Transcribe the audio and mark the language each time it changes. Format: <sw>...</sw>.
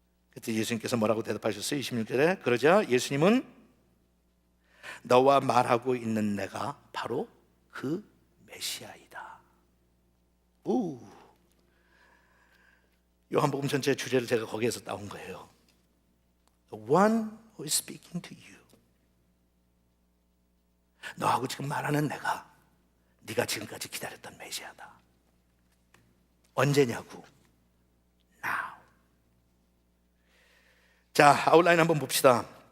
<ko>그때 예수님께서 뭐라고 대답하셨어요? 26절에 그러자 예수님은 너와 말하고 있는 내가 바로 그 메시아이다. 오, 요한복음 전체의 주제를 제가 거기에서 따온 거예요.</ko> <en>The one who is speaking to you.</en> <ko>너하고 지금 말하는 내가 네가 지금까지 기다렸던 메시아다. 언제냐고. Now. 자, 아웃라인 한번 봅시다.</ko>